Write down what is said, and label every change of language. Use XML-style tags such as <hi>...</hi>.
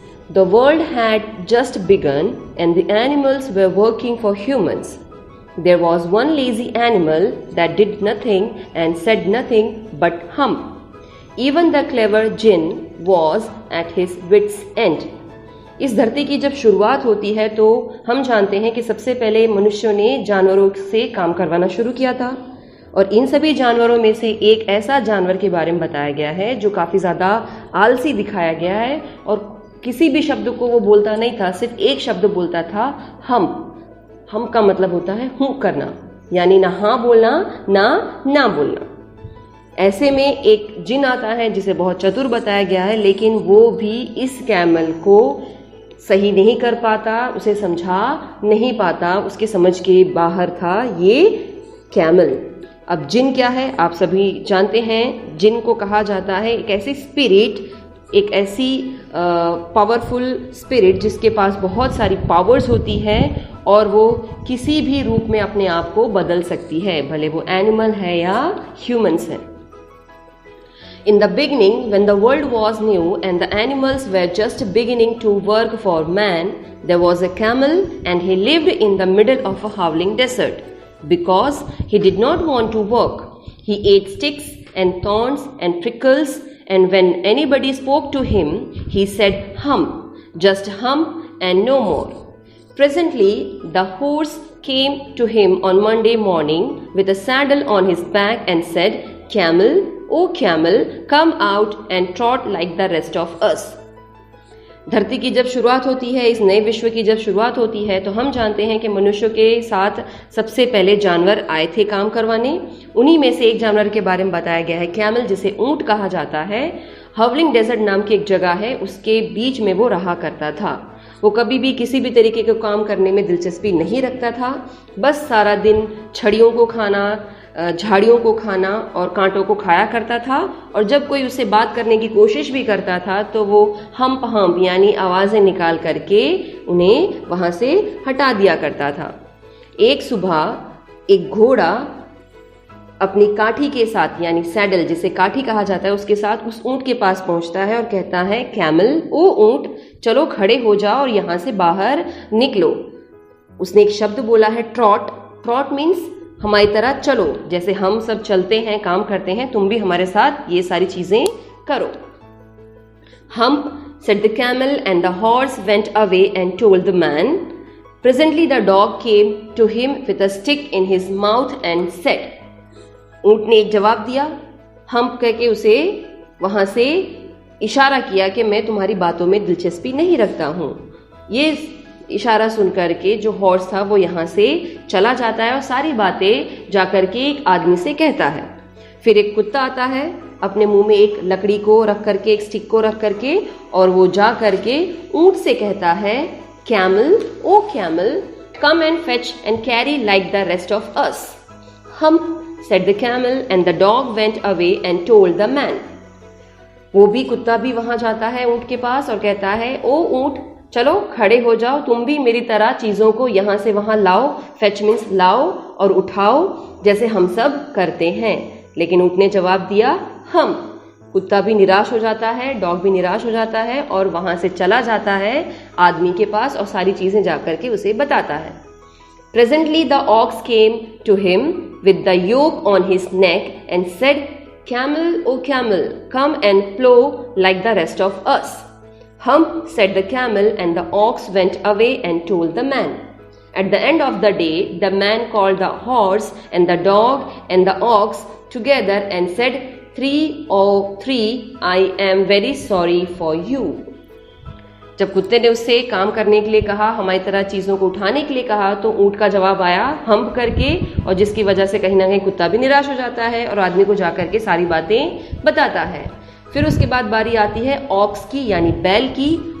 <en>The world had just begun and the animals were working for humans. There was one lazy animal that did nothing and said nothing but hump. Even the clever jinn was at his wits' end.</en> <hi>इस धरती की जब शुरुआत होती है तो हम जानते हैं कि सबसे पहले मनुष्यों ने जानवरों से काम करवाना शुरू किया था और इन सभी जानवरों में से एक ऐसा जानवर के बारे में बताया गया है जो काफ़ी ज़्यादा आलसी दिखाया गया है और किसी भी शब्द को वो बोलता नहीं था, सिर्फ एक शब्द बोलता था हम का मतलब होता है हूँ करना, यानी ना हाँ बोलना ना बोलना। ऐसे में एक जिन आता है जिसे बहुत चतुर बताया गया है, लेकिन वो भी इस कैमल को सही नहीं कर पाता, उसे समझा नहीं पाता, उसके समझ के बाहर था ये कैमल। अब जिन क्या है आप सभी जानते हैं। जिन को कहा जाता है एक ऐसी स्पिरिट, एक ऐसी पावरफुल स्पिरिट जिसके पास बहुत सारी पावर्स होती है और वो किसी भी रूप में अपने आप को बदल सकती है, भले वो एनिमल है या ह्यूमंस है।</hi> <en>In the beginning, when the world was new and the animals were just beginning to work for man, there was a camel and he lived in the middle of a howling desert. Because he did not want to work, he ate sticks and thorns and prickles, and when anybody spoke to him, he said hum, just hum and no more. Presently, the horse came to him on Monday morning with a saddle on his back and said, Camel, O camel, come out and trot like the rest of us.</en> <hi>धरती की जब शुरुआत होती है, इस नए विश्व की जब शुरुआत होती है, तो हम जानते हैं कि मनुष्यों के साथ सबसे पहले जानवर आए थे काम करवाने। उन्हीं में से एक जानवर के बारे में बताया गया है कैमल, जिसे ऊंट कहा जाता है। हावलिंग डेजर्ट नाम की एक जगह है, उसके बीच में वो रहा करता था। वो कभी भी किसी भी तरीके के काम करने में दिलचस्पी नहीं रखता था, बस सारा दिन छड़ियों को खाना, झाड़ियों को खाना और कांटों को खाया करता था। और जब कोई उससे बात करने की कोशिश भी करता था तो वो हम्प यानी आवाज़ें निकाल करके उन्हें वहाँ से हटा दिया करता था। एक सुबह एक घोड़ा अपनी काठी के साथ, यानी सैडल जिसे काठी कहा जाता है, उसके साथ उस ऊंट के पास पहुंचता है और कहता है कैमल, ओ ऊंट, चलो खड़े हो जाओ और यहाँ से बाहर निकलो। उसने एक शब्द बोला है ट्रॉट। ट्रॉट मीन्स हमारी तरह चलो, जैसे हम सब चलते हैं, काम करते हैं, तुम भी हमारे साथ ये सारी चीजें करो।</hi> <en>Hump, said the camel, and the horse went away and told the man. Presently the dog came to him with a stick in his mouth and said.</en> <hi>ऊंट ने एक जवाब दिया, हम्प कह के उसे वहां से इशारा किया कि मैं तुम्हारी बातों में दिलचस्पी नहीं रखता हूँ। ये इशारा सुनकर के जो हॉर्स था वो यहाँ से चला जाता है और सारी बातें जाकर के एक आदमी से कहता है। फिर एक कुत्ता आता है, अपने मुंह में एक लकड़ी को रख करके, एक स्टिक को रख करके, और वो जा करके ऊंट से कहता है</hi> <en>Camel, O camel, come and fetch and carry like the rest of us. Hump, said the camel, and the dog went away and told the man.</en> <hi>वो भी कुत्ता भी वहां जाता है ऊंट के पास और कहता है ओ ऊंट, चलो खड़े हो जाओ, तुम भी मेरी तरह चीजों को यहाँ से वहां लाओ। फेच मीन्स लाओ और उठाओ, जैसे हम सब करते हैं। लेकिन ऊंट ने जवाब दिया हम। कुत्ता भी निराश हो जाता है, डॉग भी निराश हो जाता है और वहां से चला जाता है आदमी के पास और सारी चीजें जाकर के उसे बताता है।</hi> <en>Presently the ox came to him with the yoke on his neck and said, Camel, O camel, come and plow like the rest of us. Hump, said the camel, and the ox went away and told the man. At the end of the day, the man called the horse and the dog and the ox together and said, 3 or 3, I am very sorry for you.</en> <hi>जब कुत्ते ने उससे काम करने के लिए कहा, हमारी तरह चीज़ों को उठाने के लिए कहा, तो ऊँट का जवाब आया हम्प करके, और जिसकी वजह से कहीं ना कहीं कुत्ता भी निराश हो जाता है और आदमी को जा करके सारी बातें बताता है। फिर उसके बाद बारी आती है ऑक्स की यानी बैल की।</hi>